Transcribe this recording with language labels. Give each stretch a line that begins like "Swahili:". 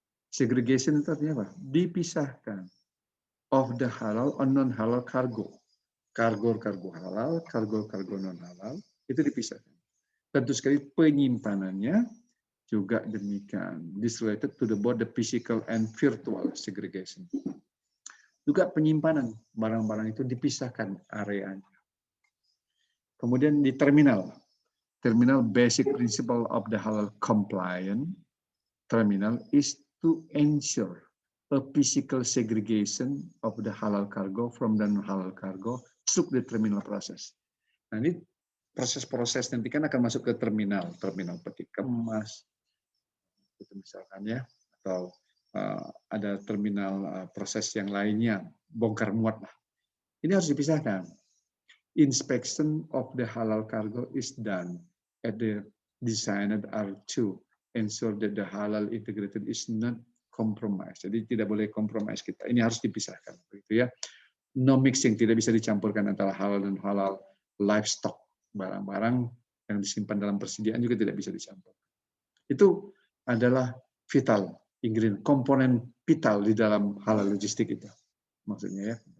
Indonesian: Segregation itu artinya apa? Dipisahkan of the halal or non-halal cargo. Kargo halal, kargo non-halal, itu dipisahkan. Tentu sekali penyimpanannya juga demikian.
English: This related to both the physical and virtual segregation.
Indonesian: Juga penyimpanan barang-barang itu dipisahkan areanya.
English: Kemudian di terminal basic principle of the halal compliant terminal is to ensure a physical segregation of the halal cargo from the non-halal cargo through the terminal process.
Indonesian: Nah, ini proses-proses nanti kan akan masuk ke terminal peti kemas, itu misalkan ya, atau ada terminal proses yang lainnya, bongkar muat lah. Ini harus dipisahkan.
English: Inspection of the halal cargo is done at the designated R2, ensure that the halal integrated is not compromised.
Indonesian: Jadi tidak boleh compromise kita. Ini harus dipisahkan, begitu ya. No mixing, tidak bisa dicampurkan antara halal dan halal. Livestock, barang-barang yang disimpan dalam persediaan juga tidak bisa dicampur. Itu adalah vital ingredient, komponen vital di dalam halal logistik itu. Maksudnya ya.